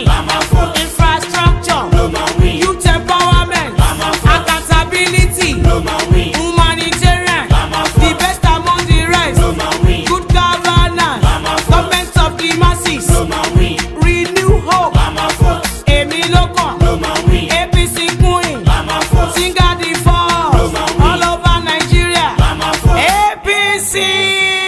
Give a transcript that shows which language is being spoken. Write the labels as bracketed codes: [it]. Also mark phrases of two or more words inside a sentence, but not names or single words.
[en] Bama vote. infrastructure, No man win. youth empowerment, Bama vote. accountability, No man win. humanitarian, Bama the vote. best among the rest, No man win. good governance, Bama vote. government of the masses, No man win. renew hope, Bama vote. [yo] èmi ló kàn, [en] No man win. APC queen, Bama vote. singer the force, No man win. all over Nigeria, Bama vote. APC.